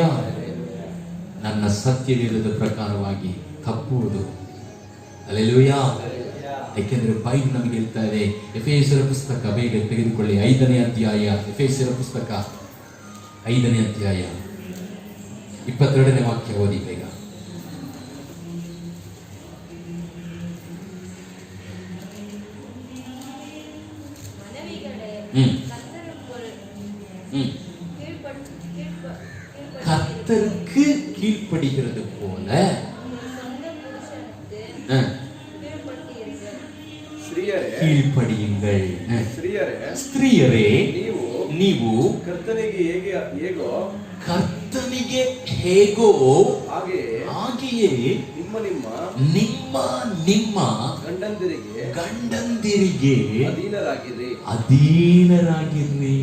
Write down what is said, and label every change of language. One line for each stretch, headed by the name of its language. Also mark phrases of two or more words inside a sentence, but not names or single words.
Kannada: ನನ್ನ ಸತ್ಯವೇದದ ಪ್ರಕಾರವಾಗಿ ತಪ್ಪುವುದು. ಹಲ್ಲೆಲೂಯಾ. ಯಾಕೆಂದ್ರೆ ಬೈಬಲ್ ನಮಗೆ ಹೇಳ್ತಾ ಇದೆ. ಎಫೆಸರ ಪುಸ್ತಕ ಬೇಗ ತೆಗೆದುಕೊಳ್ಳಿ, 5ನೇ ಅಧ್ಯಾಯ. ಎಫೆಸರ ಪುಸ್ತಕ 5ನೇ ಅಧ್ಯಾಯ 22ನೇ ವಾಕ್ಯ ಓದಿ ಬೇಗ.
Tamil: கர்த்தருக்கு கீழ்ப்படுகிறது போல கீழ்ப்படியுங்கள்.
Kannada: ಸ್ತ್ರೀಯರೇ ನೀವು ಕರ್ತನಿಗೆ ಹೇಗೋ ಹಾಗೆಯೇ ನಿಮ್ಮ ಗಂಡಂದಿರಿಗೆ ಅಧೀನರಾಗಿರ್ರಿ.